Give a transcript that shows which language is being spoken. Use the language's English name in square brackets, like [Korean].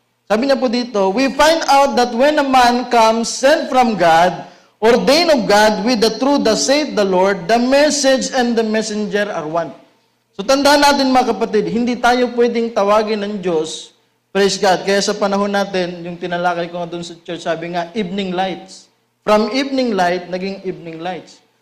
[Filipino] Sabi niya po dito, [English] we find out that when a man comes sent from God, ordained of God with the truth that saith the Lord, the message and the messenger are one. [Filipino] So tandaan natin mga kapatid, hindi tayo pwedeng tawagin ng Diyos, [English] praise God. [Filipino] Kaya sa panahon natin, yung tinalakay ko nga doon sa church, sabi nga, evening lights. [English] From evening light, naging evening lights.